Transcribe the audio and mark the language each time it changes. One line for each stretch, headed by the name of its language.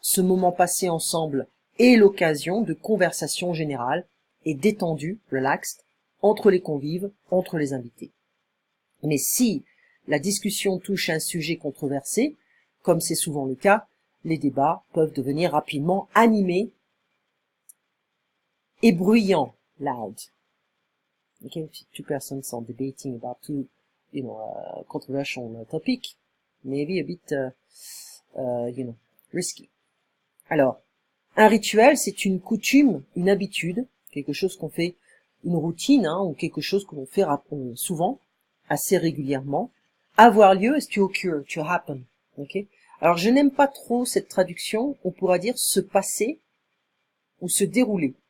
French: Ce moment passé ensemble est l'occasion de conversations générales et détendues, relaxed, entre les convives, entre les invités. Mais si la discussion touche un sujet controversé, comme c'est souvent le cas, les débats peuvent devenir rapidement animés et bruyants, loud.
English: Okay, if two persons are debating about two, controversial topic, maybe a bit, risky.
French: Alors, un rituel, c'est une coutume, une habitude, quelque chose qu'on fait, une routine, ou quelque chose que l'on fait souvent, assez régulièrement. Avoir lieu
English: is to occur, to happen. Okay?
French: Alors, je n'aime pas trop cette traduction. On pourra dire se passer ou se dérouler.